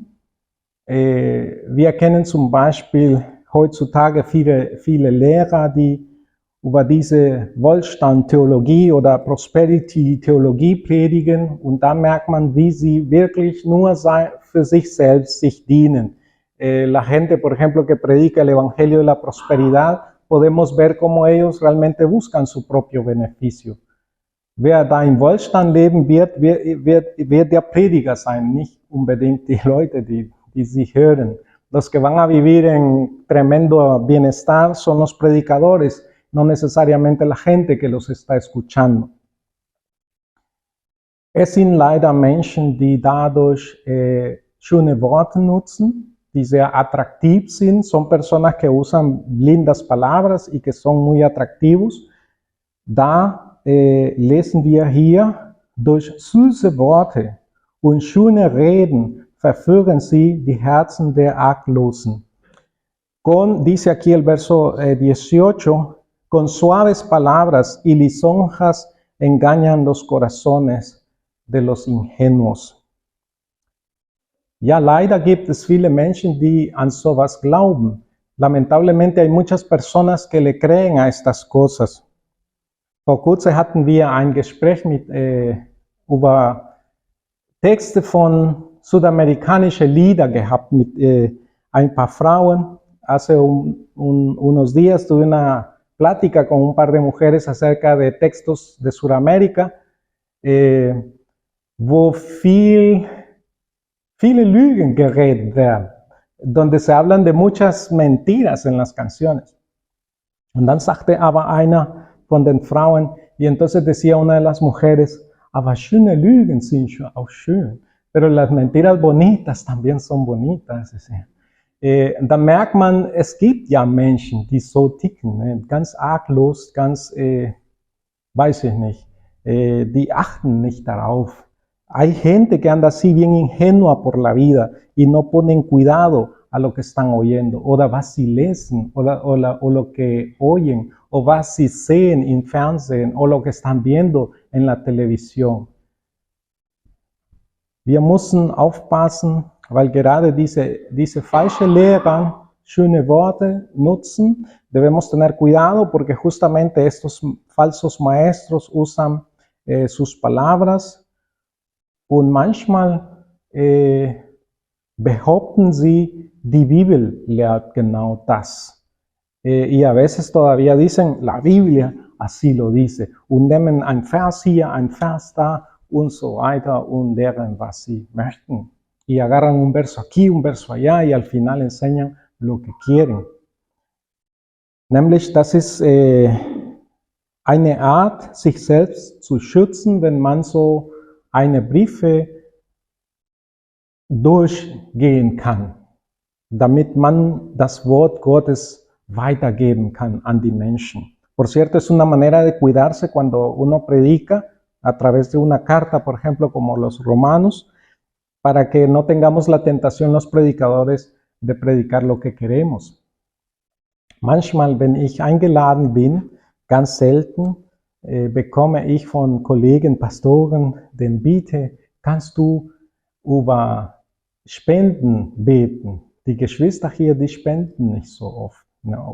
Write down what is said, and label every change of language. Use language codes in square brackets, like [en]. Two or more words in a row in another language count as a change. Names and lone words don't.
[de] Wir kennen zum Beispiel heutzutage viele Lehrer, die über diese Wohlstand-Theologie oder Prosperity-Theologie predigen, und da merkt man, wie sie wirklich nur für sich selbst sich dienen. [es] La gente, por ejemplo, que predica el Evangelio de la Prosperidad, podemos ver cómo ellos realmente buscan su propio beneficio. [de] Wer da im Wohlstand leben wird der Prediger sein, nicht unbedingt die Leute, die sie hören. [es] Los que van a vivir en tremendo bienestar son los predicadores, no necesariamente la gente que los está escuchando. [de] Es sind leider Menschen, die dadurch schöne Worte nutzen, die sehr attraktiv sind. [es] Son personas que usan lindas palabras y que son muy atractivos. [de] Da lesen wir hier, durch süße Worte und schöne Reden verführen sie die Herzen der Arglosen. [es] Dice aquí el verso 18, con suaves palabras y lisonjas engañan los corazones de los ingenuos. [de] Ja, leider gibt es viele Menschen, die an sowas glauben. [es] Lamentablemente hay muchas personas que le creen a estas cosas. [de] Vor kurzem hatten wir ein Gespräch über Texte von sudamerikanischen Lieder gehabt mit ein paar Frauen. [es] Hace unos días tuve una plática con un par de mujeres acerca de textos de Sudamérica, [de] wo viele Lügen geredet werden, [es] donde se hablan de muchas mentiras en las canciones. [de] Und dann sagte aber einer von den Frauen, [es] y entonces decía una de las mujeres, [de] aber schöne Lügen sind schon auch schön, [es] pero las mentiras bonitas también son bonitas. [de] Da merkt man, es gibt ja Menschen, die so ticken, ganz arglos, ganz, weiß ich nicht, die achten nicht darauf. [es] Hay gente que anda así bien ingenua por la vida y no ponen cuidado a lo que están oyendo, [de] oder was sie lesen, [es] o lo que oyen, o [de] was sie sehen im Fernsehen, [es] o lo que están viendo en la televisión. [de] Wir müssen aufpassen, weil gerade diese falsche Lehrer schöne Worte nutzen. [es] Debemos tener cuidado porque justamente estos falsos maestros usan sus palabras [de] und manchmal behaupten sie, die Bibel lehrt genau das. [es] Y a veces todavía dicen, la Biblia así lo dice. [de] Und nehmen ein Vers hier, ein Vers da und so weiter und lehren, was sie möchten. [es] Y agarran un verso aquí, un verso allá y al final enseñan lo que quieren. [de] Nämlich, das ist eine Art, sich selbst zu schützen, wenn man so eine Briefe durchgehen kann, damit man das Wort Gottes weitergeben kann an die Menschen. [es] Por cierto, es una manera de cuidarse cuando uno predica a través de una carta, por ejemplo, como los Romanos, para que no tengamos la tentación los predicadores de predicar lo que queremos. [de] Manchmal, wenn ich eingeladen bin, ganz selten, bekomme ich von Kollegen, Pastoren den Bitte, kannst du über Spenden beten? Die Geschwister hier, die spenden nicht so oft, ¿no?